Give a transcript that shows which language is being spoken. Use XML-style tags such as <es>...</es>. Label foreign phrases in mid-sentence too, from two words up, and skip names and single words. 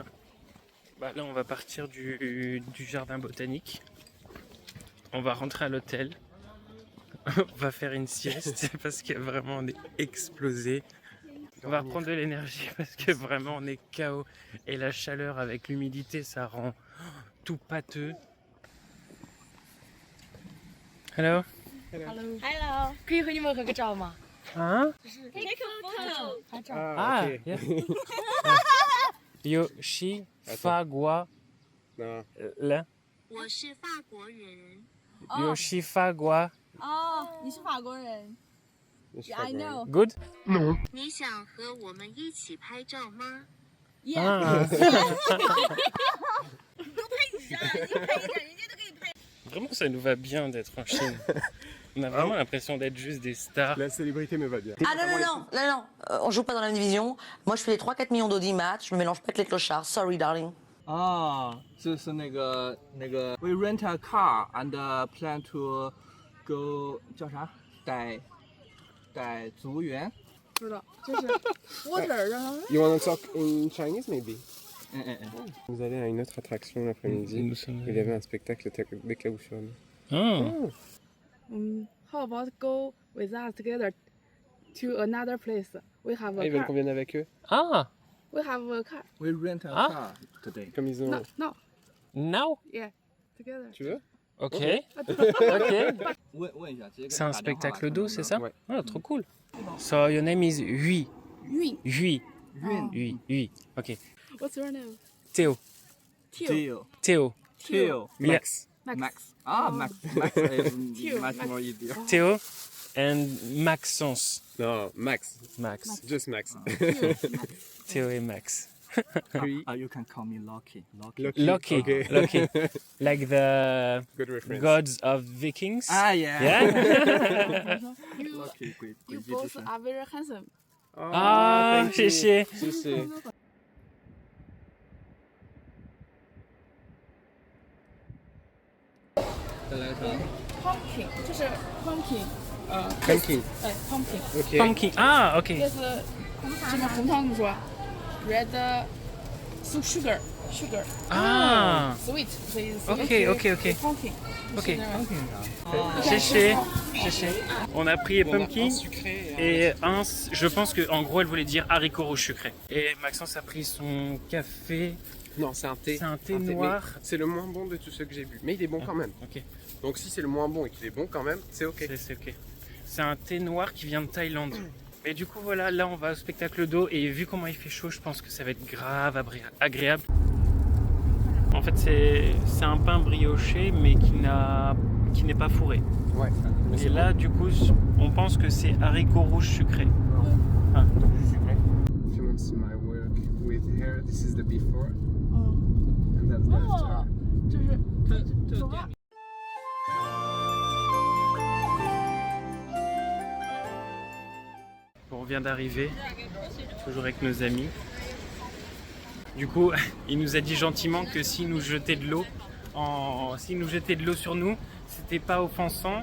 <fr>Bah là, on va partir du jardin botanique. On va rentrer à l'hôtel. On va faire une sieste parce que vraiment on est explosé. On va reprendre de l'énergie parce que vraiment on est KO. Et la chaleur avec l'humidité, ça rend tout pâteux.</fr> <en>Hello.</en> <zh>Hello，可以和你们合个照吗 Hein?</zh> <en>？Take a photo，</en> <zh>拍照。</zh> <en>Ah, yeah. Yoshi Fagua.</en> <fr>Non. Là.</fr> <zh>我是法国人。 Yoshi Fagua. 哦，你是法国人</zh> <fr>Je suis</fr> <en>？I</en> <fr>pas</fr> <en>know。 Good?</en> <zh>你想和我们一起拍照吗？</zh> <en>Yeah。 Ah.</en> <zh>你拍一下，人家都可以拍。</zh> <fr>Vraiment, ça nous va bien d'être en Chine. On a vraiment l'impression d'être juste des stars. La célébrité me va bien. Ah non, on joue pas dans la même division. Moi je fais les 3-4 millions d'audimat, je me mélange pas avec les clochards.</fr> <en>Sorry darling.</en> <zh>啊，就是那个</zh> <en>we rent a car and plan to go</en> <zh>叫啥？傣族园。不知道，就是 water， 然后</zh> <en>You wanna talk in Chinese maybe? 嗯。</en> <fr>Vous allez à une autre attraction l'après-midi. Nous sommes- Il y avait un spectacle des cabochons. Ah.</fr> <en>how about go with us together to another place? We have Ah, a</en> <fr>ils veulent</fr> <en>car.</en> <fr>qu'on vienne avec eux? Ah,</fr> <en>We have a car. We rent a Ah. car today.</en> <fr>Comme ils ont...</fr> <en>No, no, now? yeah, together.</en> <fr>Tu veux?</fr> <en>Ok. Ok. Ok.</en> <zh>问一下，直接给</zh> <fr>C'est un</fr> <zh>他打电话</zh> <fr>spectacle d'eau, c'est ça? Ouais. Ah, trop cool.</fr> <en>So your name is Hui.</en> <fr>Yun. Hui. Yun. Hui. Ok.</fr> <en>What's your name? Théo. Theo. Theo. Théo. Theo. Max. Max. Ah, Max. Max is Theo, much Max. more easier. Théo and Maxence.</en> <fr>Non, Max. Max.</fr> <en>Just Max.</en> <fr>Théo et Max. Lui.</fr> <en>You can call me Lucky. Lucky. Okay. Lucky. Like the Good reference. gods of Vikings. Ah, yeah. Yeah. You, Lucky, great. you both are very handsome. Oh, Ah, thank you.</en> <zh>谢谢。谢谢。再来一场。 Pumpkin，这是 pumpkin， Pumpkin. pumpkin， Ok.</zh> <en>Pumpkin. Ah, ok.</en> <zh>这是这个红糖怎么说 ？</zh> <en>Red sugar Ah. sweet，</en> <zh>所以</zh> <en>Ok, ok, ok. pumpkin。 Ok. 啊，</en> <fr>Chéché. On a pris On a pumpkin un sucré et un. Je pense que en gros elle voulait dire haricot rouge sucré. Et Maxence a pris son café. Non, c'est un thé. C'est un thé mais noir. C'est le moins bon de tous ceux que j'ai bu. Mais il est bon quand même. Ok. Donc si c'est le moins bon et qu'il est bon quand même, c'est ok. C'est ok. C'est un thé noir qui vient de Thaïlande. Et du coup voilà, là on va au spectacle d'eau et vu comment il fait chaud, je pense que ça va être grave agréable. En fait c'est un pain brioché mais qui n'est pas fourré. Ouais. Mais Et c'est là du coup on pense que c'est haricot rouge sucré. Ah, sucré.</fr> <en>If you want to see my work with hair, this is the before. And that's the after.</en> <zh>就是走吧。</zh> <fr>On vient d'arriver, toujours avec nos amis. Du coup, il nous a dit gentiment que s'il nous jetait de l'eau, sur nous, c'était pas offensant.</fr>